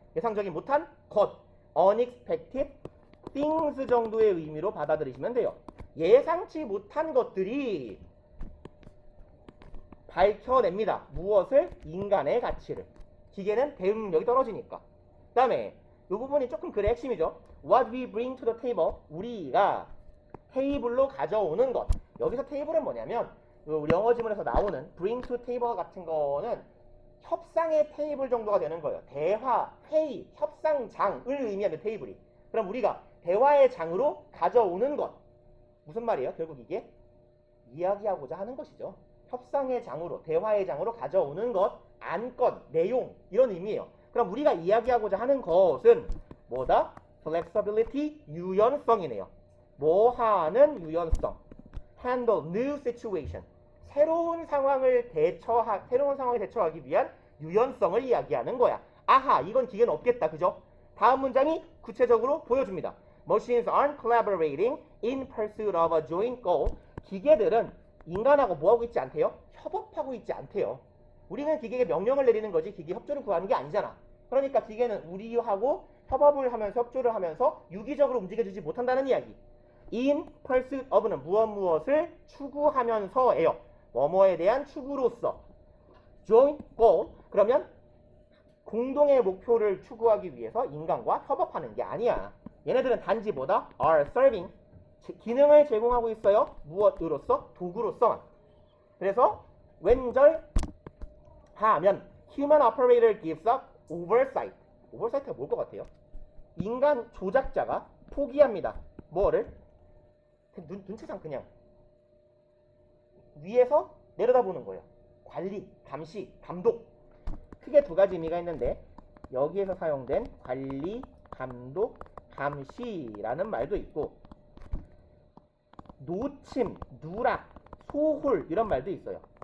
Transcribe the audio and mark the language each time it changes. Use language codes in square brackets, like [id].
[ko] 예상적인 못한 것, [en] unexpected things [ko] 정도의 의미로 받아들이시면 돼요. 예상치 못한 것들이 밝혀냅니다. 무엇을? 인간의 가치를. 기계는 대응력이 떨어지니까. 그 다음에 이 부분이 조금 글의 핵심이죠. [en] What we bring to the table, [ko] 우리가 테이블로 가져오는 것. 여기서 테이블은 뭐냐면 우리 영어 지문에서 나오는 [en] bring to table [ko] 같은 거는 협상의 테이블 정도가 되는 거예요. 대화, 회의, 협상장을 의미하는 테이블이. 그럼 우리가 대화의 장으로 가져오는 것. 무슨 말이에요? 결국 이게 이야기하고자 하는 것이죠. 협상의 장으로, 대화의 장으로 가져오는 것, 안건, 내용, 이런 의미예요. 그럼 우리가 이야기하고자 하는 것은 뭐다? flexibility, 유연성이네요. 뭐 하는 유연성. [en] handle new situation. [ko] 새로운 상황에 대처하기 위한 유연성을 이야기하는 거야. 아하, 이건 기계는 없겠다. 그죠? 다음 문장이 구체적으로 보여줍니다. [en] Machines aren't collaborating in pursuit of a joint goal. [ko] 기계들은 인간하고 뭐하고 있지 않대요? 협업하고 있지 않대요. 우리는 기계에 명령을 내리는 거지 기계 협조를 구하는 게 아니잖아. 그러니까 기계는 우리하고 협업을 하면서 협조를 하면서 유기적으로 움직여주지 못한다는 이야기. [en] In pursuit of [ko] 는 무엇을 추구하면서예요. 뭐뭐에 대한 추구로서. [en] Joint goal, [ko] 그러면 공동의 목표를 추구하기 위해서 인간과 협업하는 게 아니야. 얘네들은 단지 뭐다? [en] are serving, [ko] 기능을 제공하고 있어요. 무엇으로서? 도구로서만. 그래서 왼절하면 [en] human operator gives up oversight. [ko] oversight가 뭘 것 같아요? 인간 조작자가 포기합니다. 뭐를? 눈치상 그냥 위에서 내려다보는 거예요. 관리, 감시, 감독. 크게 두 가지 의미가 있는데 여기에서 사용된 관리, 감독, 감시라는 말도 있고 노침, 누락, 소홀 이런 말도 있어요.